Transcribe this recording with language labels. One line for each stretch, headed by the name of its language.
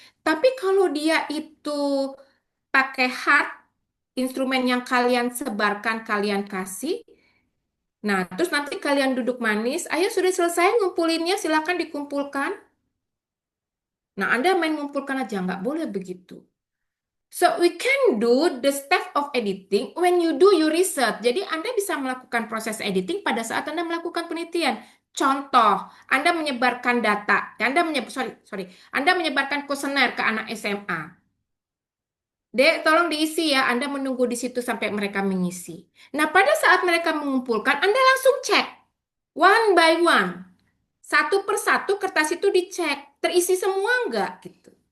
Indonesian: Tapi kalau dia itu pakai hard, instrumen yang kalian sebarkan, kalian kasih, nah terus nanti kalian duduk manis, ayo sudah selesai ngumpulinnya, silakan dikumpulkan. Nah Anda main ngumpulkan aja, nggak boleh begitu.
English: So we can do the step of editing when you do your research.
Indonesian: Jadi Anda bisa melakukan proses editing pada saat Anda melakukan penelitian. Contoh, Anda menyebarkan data, Anda menyebarkan kuesioner ke anak SMA. Dek, tolong diisi ya. Anda menunggu di situ sampai mereka mengisi. Nah, pada saat mereka mengumpulkan, Anda langsung cek one by one, satu persatu kertas itu dicek, terisi semua enggak gitu.